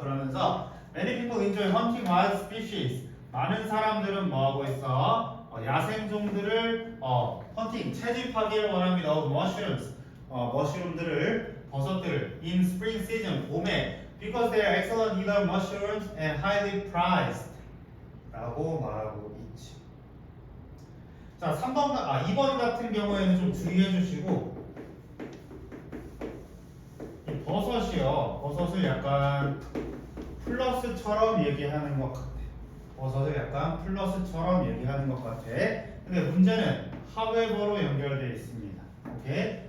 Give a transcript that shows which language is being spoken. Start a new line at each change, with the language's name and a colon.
English: 그러면서 many people enjoy hunting wild species
Korean: 많은 사람들은 뭐 하고 있어? 야생종들을 헌팅 채집하기를 원합니다. mushrooms 머쉬룸들을 버섯들을
English: in spring season 봄에 because they are excellent eater mushrooms and highly prized
Korean: 라고 말하고 있지. 자, 2번 같은 경우에는 좀 주의해 주시고 이 버섯이요. 버섯을 약간 플러스처럼 얘기하는 것 같아. 버섯을 약간 플러스처럼 얘기하는 것 같아. 근데 문제는 however로 연결되어 있습니다. 오케이?